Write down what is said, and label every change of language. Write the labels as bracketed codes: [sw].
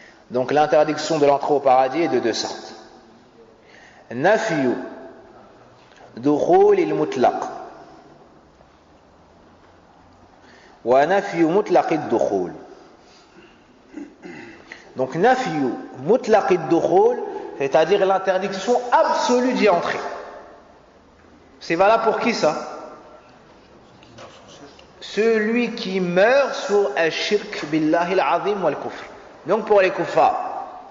[fr] Donc l'interdiction de l'entrée au paradis est de 2 sortes. [ar] نفي دخول المطلق ونفي مطلق الدخول. [fr] Donc [ar] نفي مطلق الدخول, [fr] c'est-à-dire l'interdiction absolue d'y entrer. C'est valable pour qui ça? Celui qui meurt sur [ar] al-shirk billahi al-azim wal-kufr. [fr] Donc pour les kuffars.